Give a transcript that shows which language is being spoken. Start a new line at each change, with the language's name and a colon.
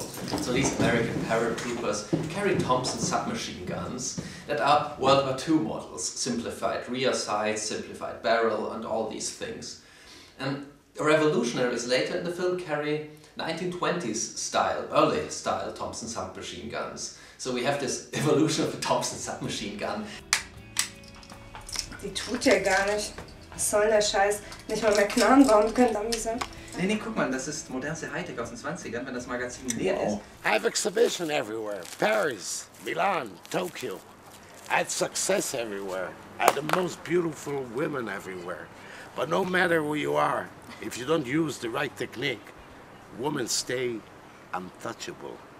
English: So these American paratroopers carry Thompson submachine guns that are World War II models, simplified rear sights, simplified barrel, and all these things. And the revolutionaries later in the film carry 1920s style, early style Thompson submachine guns. So we have this evolution of the Thompson submachine gun.
German: Die tut ja gar nicht. Was soll der Scheiß? Nicht mal mehr Knarren bauen können, Dummy sein. Nee, guck mal, das ist modernste Hightech aus den 20ern, wenn das Magazin leer ist.
English: I have exhibition everywhere. Paris, Milan, Tokyo. I had success everywhere. I had the most beautiful women everywhere. But no matter who you are, if you don't use the right technique, women stay untouchable.